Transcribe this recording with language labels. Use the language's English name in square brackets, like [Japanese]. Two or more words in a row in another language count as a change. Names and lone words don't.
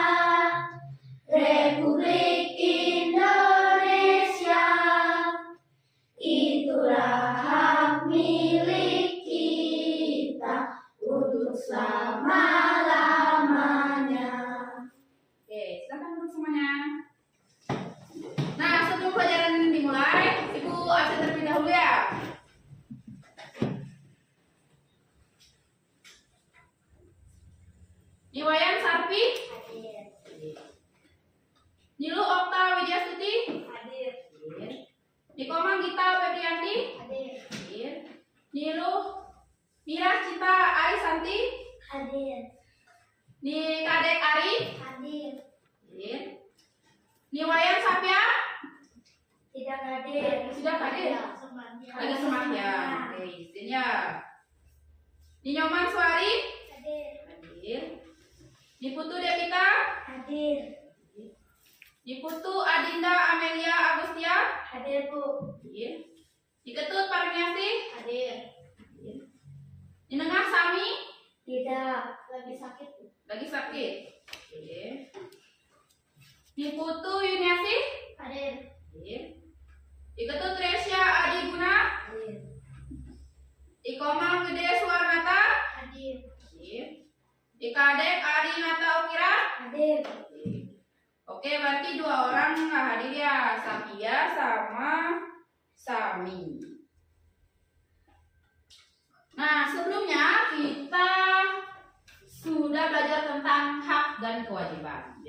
[Indonesian] Republik Indonesia, itulah hak milik kita untuk selama-lamanya. Oke, silakan duduk semuanya. Nah, sebelum pelajaran dimulai, Ibu absen terlebih dahulu ya. Niwayan Sarpi, Hadir. Nilu Okta Widyastuti, Hadir. Nikomang Gita Febrianti, Hadir. Nilu Mira Cita Arisanti, Hadir. Ni Kadek Ari, Hadir. Niwayan Sapya, Tidak hadir. Sudah hadir? lagi semangat ya. Oke, izinnya. Ninyoman Suari, Hadir. hadir. Niputu Devita, Hadir. Niputu Adinda Amelia Agustia, Hadir, Bu. hadir. Niketut Parmiasi, Hadir. Ninengah Sami, Tidak. Lagi sakit, Bu. lagi sakit. Oke. Niputu Yuniasi, Hadir. hadir. Niketut Resya Adiguna, Hadir. Ikomang Gede Suwarnata, Hadir. hadir. Ikadek Adi Nata Ukira, Hadir. oke, berarti dua orang nggak hadir ya, Sapia sama Sami. Nah, sebelumnya kita sudah belajar tentang hak dan kewajiban.